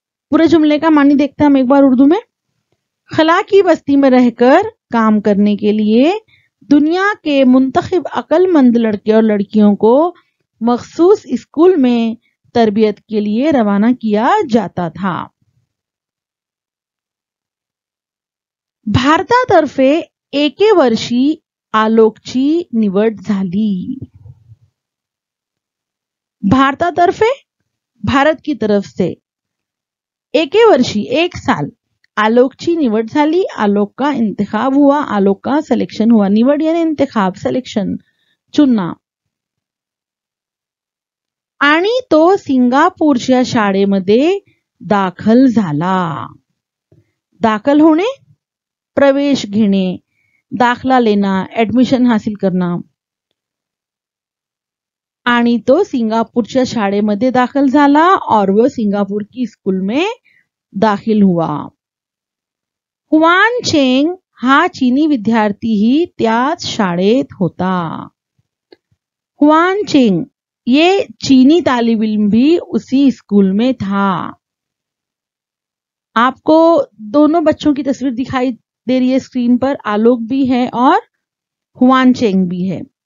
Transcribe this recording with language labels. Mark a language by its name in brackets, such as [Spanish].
[Hindi] पूरे जुमले का मानी देखते हैं हम एक बार उर्दू में। खला की बस्ती में रहकर काम करने के लिए दुनिया के मुंतखिब अक्लमंद लड़के और लड़कियों को मखसूस स्कूल में तरबियत के लिए रवाना किया जाता था। [Marathi] भारतातर्फे एके वर्षी आलोकची निवड झाली। भारतातर्फे, [Hindi] भारत की तरफ से, [Marathi] एके वर्षी [Hindi] एक साल, [Marathi] आलोकची निवड झाली, [Hindi] आलोक का इंतखाब हुआ, आलोक का सिलेक्शन हुआ। निवड यानी इंतखाब, सिलेक्शन, चुनना। [Marathi] आणि तो सिंगापूरच्या शाळेमध्ये दाखल झाला। दाखल होणे, प्रवेश घेणे, [Hindi] दाखला लेना, एडमिशन हासिल करना। [Marathi] आणि तो सिंगापूरच्या शाळेमध्ये दाखल झाला [Hindi] और वो सिंगापुर की स्कूल में दाखिल हुआ। [Marathi] हुआन चेंग हा चीनी विद्यार्थी त्याच शाळेत होता। [Hindi] हुआन चेंग, ये चीनी तालिब इल्म भी उसी स्कूल में था। आपको दोनों बच्चों की तस्वीर दिखाई दे रही है स्क्रीन पर, आलोक भी है और हुआन चेंग भी है।